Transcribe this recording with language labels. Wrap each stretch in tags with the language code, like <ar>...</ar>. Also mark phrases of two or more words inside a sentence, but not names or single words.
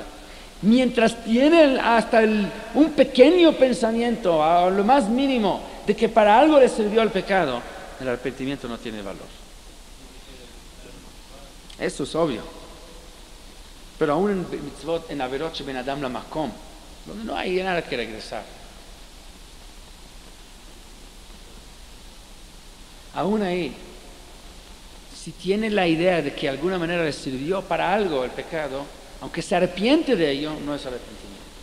<es>Mientras tiene hasta un pequeño pensamiento, a lo más mínimo, de que para algo le sirvió el pecado, el arrepentimiento no tiene valor. Eso es obvio. Pero aún en mitzvot, en</es> <he>עבירות שבין אדם ל מקום,</he> <es>donde no hay nada que regresar. Aún ahí, si tiene la idea de que de alguna manera le sirvió para algo el pecado, aunque se arrepiente de ello, no es arrepentimiento.</es>